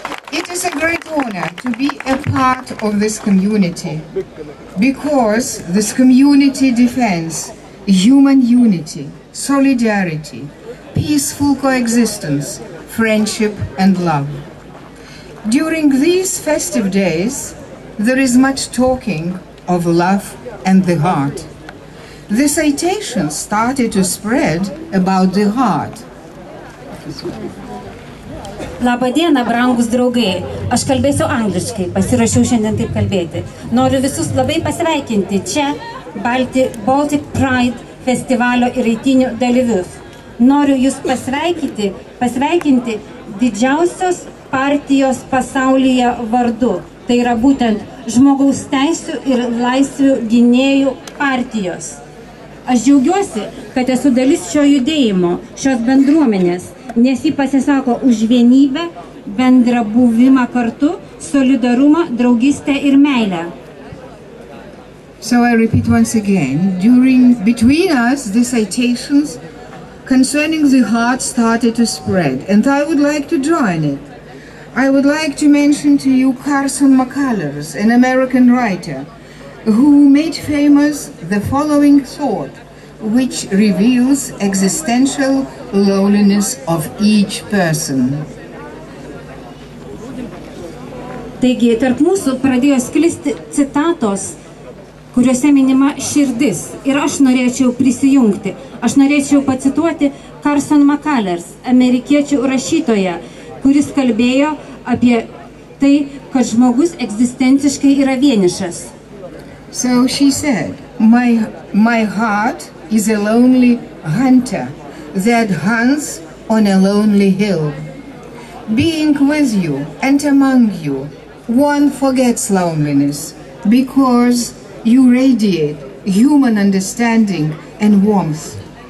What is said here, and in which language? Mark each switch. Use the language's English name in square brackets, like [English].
[English] It is a great honor to be a part of this community because this community defends human unity, solidarity, peaceful coexistence, friendship and love. During these festive days, there is much talking of love and the heart. The citations started to spread about the heart. [Lithuanian] Labą dieną, brangus draugai. Aš kalbėsiu angliškai, pasirašiau šiandien taip kalbėti. Noriu visus labai pasveikinti čia Baltic Pride festivalio ir eitynių dalyvius. Noriu jūs pasveikinti didžiausios partijos pasaulyje vardu. Tai yra būtent žmogaus teisių ir laisvių gynėjų partijos. Aš džiaugiuosi, kad esu dalis šio judėjimo, šios bendruomenės, nes jį pasisako už vienybę, bendrą buvimą kartu, solidarumą, draugystę ir meilę. [English] So I repeat once again, between us, the citations concerning the heart started to spread, and I would like to join it. I would like to mention to you Carson McCullers, an American writer, who made famous the following thought, which reveals existential loneliness of each person. [Lithuanian] Taigi, tarp mūsų pradėjo sklisti citatos, kuriuose minima širdis. Ir aš norėčiau prisijungti. Aš norėčiau pacituoti Carson McCullers, amerikiečių rašytoją, kuris kalbėjo apie tai, kad žmogus egzistenciškai yra vienišas. [English] So she said, my heart is a lonely hunter that hunts on a lonely hill. Being with you and among you, one forgets loneliness because you radiate human understanding and warmth.